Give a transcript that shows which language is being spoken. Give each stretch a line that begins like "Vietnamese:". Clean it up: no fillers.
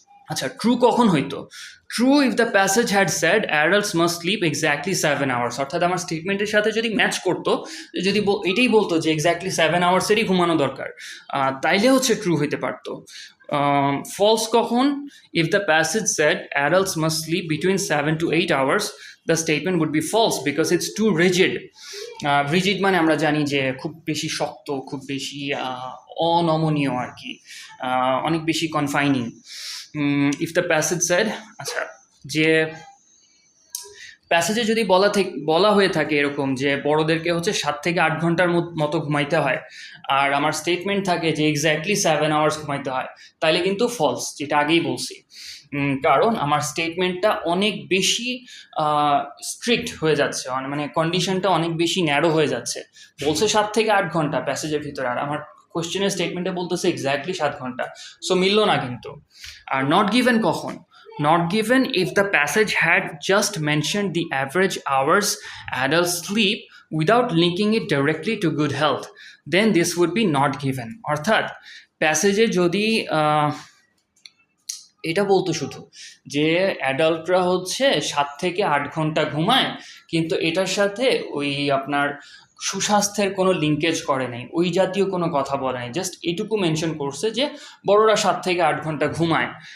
Bangla: আচ্ছা, ট্রু কখন হইতো?
English: true if the passage had said adults must sleep exactly 7 hours,
Bangla: অর্থাৎ আমার স্টেটমেন্টের সাথে যদি ম্যাচ করতো, যদি এটাই বলতো যে এক্স্যাক্টলি 7 hours-এরই ঘুমানো দরকার, তাইলে হচ্ছে ট্রু হইতে পারতো। False কখন?
English: If the passage said adults must sleep between 7 to 8 hours, the statement would be false because it's too rigid.
Bangla: Rigid মানে আমরা জানি যে খুব বেশি শক্ত, খুব বেশি অনমনীয় আর কি, অনেক বেশি কনফাইনিং।
English: If the passage said,
Bangla: আচ্ছা, যে প্যাসেজে যদি বলা হয়ে থাকে এরকম যে বড়দেরকে হচ্ছে 7 থেকে 8 ঘন্টার মতো ঘুমাইতে হয়, আর আমার স্টেটমেন্ট থাকে যে এক্স্যাক্টলি 7 আওয়ার্স ঘুমাইতে হয়, তাইলে কিন্তু ফলস, যেটা আগেই বলছি। কারণ আমার স্টেটমেন্টটা অনেক বেশি স্ট্রিক্ট হয়ে যাচ্ছে, মানে কন্ডিশনটা অনেক বেশি ন্যারো হয়ে যাচ্ছে। বলছে 7 থেকে 8 ঘন্টা প্যাসেজের ভিতরে, আর আমার কোশ্চেনের স্টেটমেন্টে বলতেছে এক্স্যাক্টলি 7 ঘন্টা। সো মিললো না কিন্তু। আর নট গিভেন কখন?
English: Not given if the passage had just mentioned the average hours adults sleep without linking it directly to good health, then this would be not given.
Bangla: অর্থাৎ প্যাসেজে যদি এটা বলতো শুধু যে অ্যাডাল্টরা হচ্ছে 7 থেকে 8 ঘন্টা ঘুমায়, কিন্তু এটার সাথে ওই আপনার সুস্বাস্থ্যের কোনো লিঙ্কেজ করে নেই, ওই জাতীয় কোনো কথা বলে নেই, জাস্ট এটুকু মেনশন করছে যে বড়রা 7 থেকে 8 ঘন্টা ঘুমায়।